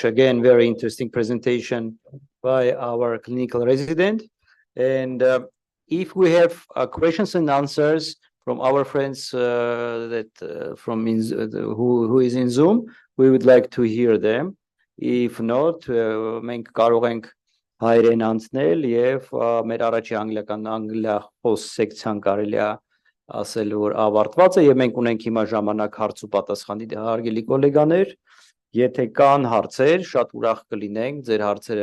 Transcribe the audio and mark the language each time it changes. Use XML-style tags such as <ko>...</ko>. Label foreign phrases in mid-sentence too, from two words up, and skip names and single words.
<en>Again, very interesting presentation by our clinical resident. And if we have questions and answers from our friends who is in Zoom, we would like to hear them. If not,</en> <hy>մենք կարող ենք հայերեն անցնել եւ մեր առաջի անգլիախոս սեկցիան կարելի է ասել որ ավարտված է եւ մենք ունենք հիմա ժամանակ հարց ու պատասխանի հարգելի գոլեգաներ, եթե կան հարցեր, շատ ուրախ կլինենք ձեր հարցերը</hy>